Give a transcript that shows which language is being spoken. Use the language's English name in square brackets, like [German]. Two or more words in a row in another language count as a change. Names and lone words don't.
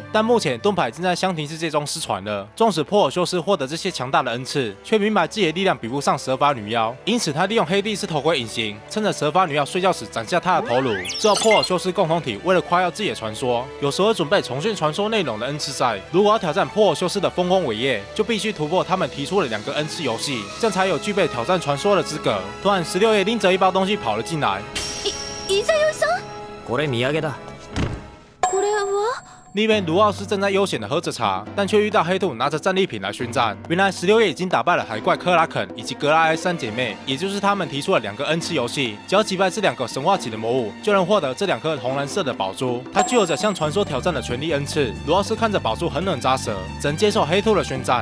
[Chinese] 但目前盾牌正在香廷世界中失传了。纵使珀尔修斯获得这些强大的恩赐，却明白自己的力量比不上蛇发女妖，因此他利用黑帝斯头盔隐形，趁着蛇发女妖睡觉时斩下她的头颅。之后，珀尔修斯共同体为了夸耀自己的传说，有时会准备重现传说内容的恩赐赛。如果要挑战珀尔修斯的丰功伟业，就必须突破他们提出的2个恩赐游戏，这样才有具备挑战传说的资格。突然，16叶拎着一包东西跑了进来。 [Japanese] 伊沢洋さん。これ土産だ。これは？ [Chinese] 另一边，卢奥斯正在悠闲的喝着茶，但却遇到黑兔拿着战利品来宣战。原来16叶已经打败了海怪克拉肯以及格拉埃3姐妹，也就是他们提出了2个恩赐游戏。只要击败这2个神话级的魔物，就能获得这2颗红蓝色的宝珠。它具有着向传说挑战的权力恩赐。卢奥斯看着宝珠狠狠扎舌，只能接受黑兔的宣战。